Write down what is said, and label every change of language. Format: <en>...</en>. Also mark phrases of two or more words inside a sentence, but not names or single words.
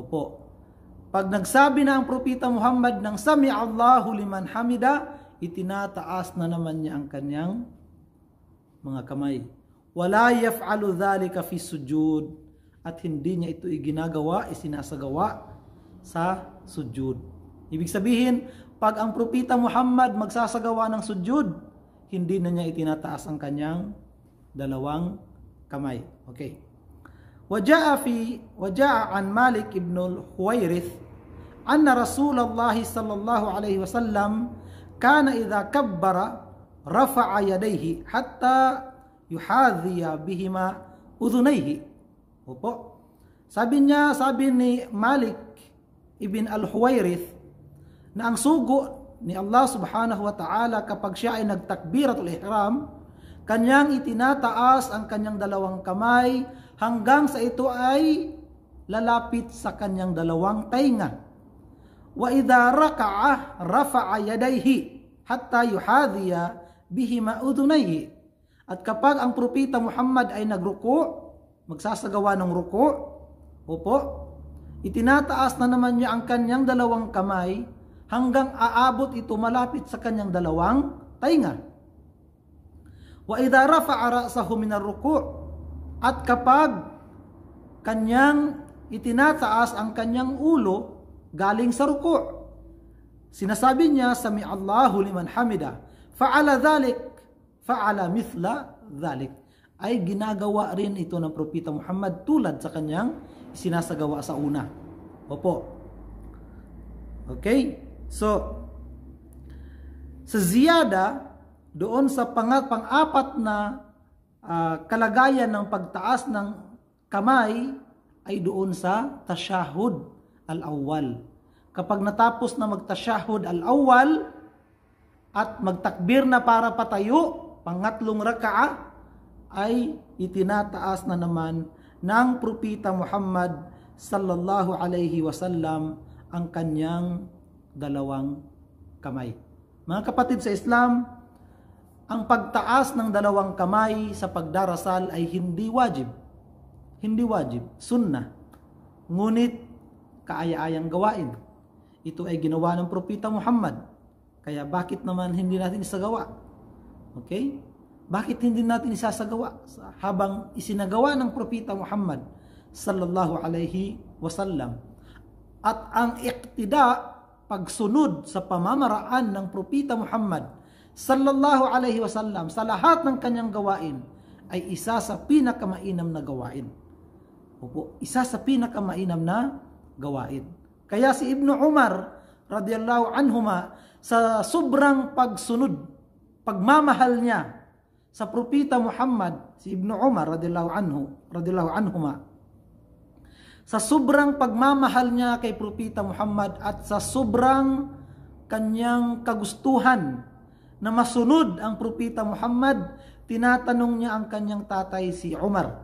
<tl>Opo. Pag nagsabi na ang Propeta Muhammad ng</tl> <ar>سمع الله لمن حمده,</ar> <tl>itinataas na naman niya ang kanyang mga kamay.</tl> <ar>ولا يفعل ذلك في السجود,</ar> <tl>at hindi niya ito isinasagawa sa sujud. Ibig sabihin, pag ang Propeta Muhammad magsasagawa ng sujud, hindi na niya itinataas ang kanyang dalawang kamay. Okay.</tl> <ar>وجاء عن مالك بن الحويرث أن رسول الله صلى الله عليه وسلم كان إذا كبر رفع يديه حتى يحاذي بهما أذنيه.</ar> <tl>Opo. Sabi ni Malik ibn al-Huwairith na ang sugo ni Allah</tl> <ar>سبحانه وتعالى</ar> <tl>kapag siya ay nagtakbiratul ihram, kanyang itinataas ang kanyang dalawang kamay hanggang sa ito ay lalapit sa kanyang dalawang tainga.</tl> <ar>وإذا ركع رفع يديه حتى يحاذي بهما أذنيه.</ar> <tl>At kapag ang Propeta Muhammad ay nagruku, magsasagawa ng ruku, opo, itinataas na naman niya ang kanyang dalawang kamay hanggang aabot ito malapit sa kanyang dalawang tainga.</tl> <ar>وإذا رفع رأسه من الركوع',</ar> <tl>at kapag kanyang itinataas ang kanyang ulo galing sa ruku', sinasabi niya</tl> <ar>سمع الله لمن حمده, فعل مثل ذلك,</ar> <tl>ay ginagawa rin ito ng Propeta Muhammad tulad sa kanyang sinasagawa sa una. Opo. Okay? So, sa ziyada, doon sa pang-apat na kalagayan ng pagtaas ng kamay ay doon sa</tl> <ar>التشهد الأول.</ar> <tl>Kapag natapos na magtashahud al-awwal at magtakbir na para patayo, pangatlong raka'a, ay itinataas na naman ng Propeta Muhammad</tl> <ar>صلى الله عليه وسلم</ar> <tl>ang kanyang dalawang kamay. Mga kapatid sa Islam, ang pagtaas ng dalawang kamay sa pagdarasal ay hindi wajib. Hindi wajib, sunnah. Ngunit kaaya-ayang gawain. Ito ay ginawa ng Propeta Muhammad. Kaya bakit naman hindi natin isagawa? Okay? Bakit hindi natin isasagawa? Habang isinagawa ng Propeta Muhammad</tl> <ar>صلى الله عليه وسلم.</ar> <tl>At ang iqtida, pagsunod sa pamamaraan ng Propeta Muhammad</tl> <ar>صلى الله عليه وسلم</ar> <tl>sa lahat ng kanyang gawain ay isa sa pinakamainam na gawain. Opo, isa sa pinakamainam na gawain. Kaya si Ibnu Umar</tl> <ar>رضي الله عنهما,</ar> <tl>sa sobrang pagsunod, pagmamahal niya sa Propeta Muhammad, si Ibnu Umar</tl> <ar>رضي الله عنهما,</ar> <tl>sa sobrang pagmamahal niya kay Propeta Muhammad at sa sobrang kanyang kagustuhan na masunod ang Propeta Muhammad, tinatanong niya ang kanyang tatay si Umar.</tl>